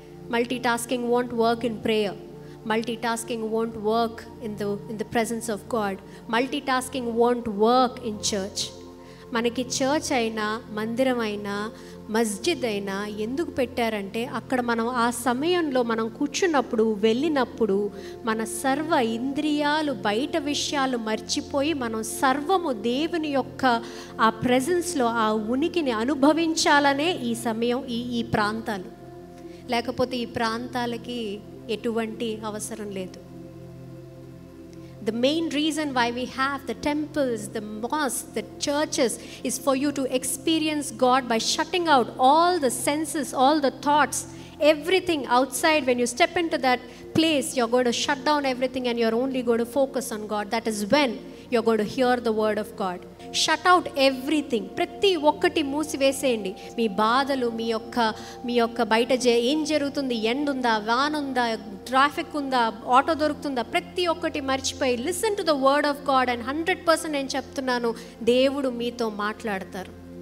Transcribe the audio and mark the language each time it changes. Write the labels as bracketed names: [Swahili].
[English] Multitasking won't work in prayer. Multitasking won't work in the presence of God. Multitasking won't work in church. [Telugu] మనకి church అయినా, మందిరం అయినా, మస్జిద్ అయినా ఎందుకు పెట్టారంటే, అక్కడ మనం ఆ సమయంలో మనం కూర్చున్నప్పుడు, వెళ్ళినప్పుడు మన సర్వ ఇంద్రియాలు, బయట విషయాలు మర్చిపోయి మనం సర్వము దేవుని యొక్క ఆ ప్రెజెన్స్లో ఆ ఉనికిని అనుభవించాలనే ఈ సమయం, ఈ ప్రాంతాలు. లేకపోతే ఈ ప్రాంతాలకి ఎటువంటి అవసరం లేదు. [English] The main reason why we have the temples, the mosques, the churches is for you to experience God by shutting out all the senses, all the thoughts, everything outside. When you step into that place, you're going to shut down everything and you're only going to focus on God. That is when you're going to hear the word of God. Shut out everything. [Telugu] ప్రతి ఒక్కటి మూసివేసేయండి. మీ బాధలు, మీ యొక్క బయట ఏం జరుగుతుంది, ఎండ ఉందా, van ఉందా, ట్రాఫిక్ ఉందా, ఆటో దొరుకుతుందా, ప్రతి ఒక్కటి మర్చిపోయి [English] Listen to the word of God. [Telugu] And 100% నేను చెప్తున్నాను, దేవుడు మీతో మాట్లాడతారు.